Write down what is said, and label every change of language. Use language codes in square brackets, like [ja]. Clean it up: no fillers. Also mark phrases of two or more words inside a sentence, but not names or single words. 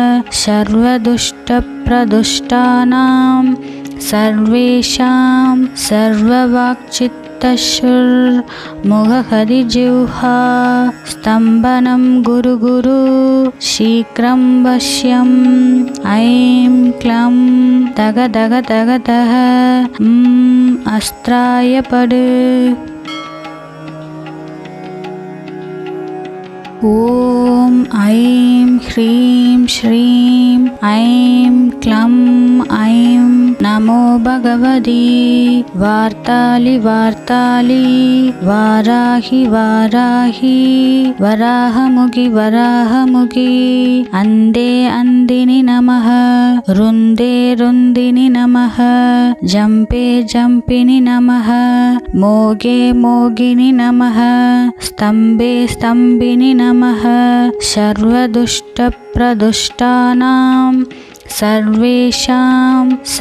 [sa] सर्वदुष्टप्रदुष्टानां सर्वेषां सर्ववाक्चित्तशुर्मुखहरिजिह्वा स्तम्भनं गुरु गुरु शीघ्रं वश्यम् ऐं क्लं तग तग तग तः अस्त्राय पड ॐ ऐं ह्रीं श्रीं ऐं क्लं ऐं నమో భగవతి వార్తాళి వార్తాళి వారాహి వారాహి వరాహముఖి వరాహముఖి అందే అందిని నమః రుందే రుందిని నమః జంపే జంపిని నమః మోగే మోగిని నమః స్తంభే స్తంభిని నమః సర్వదుష్ట ప్రదుష్టానాం సర్వేషాం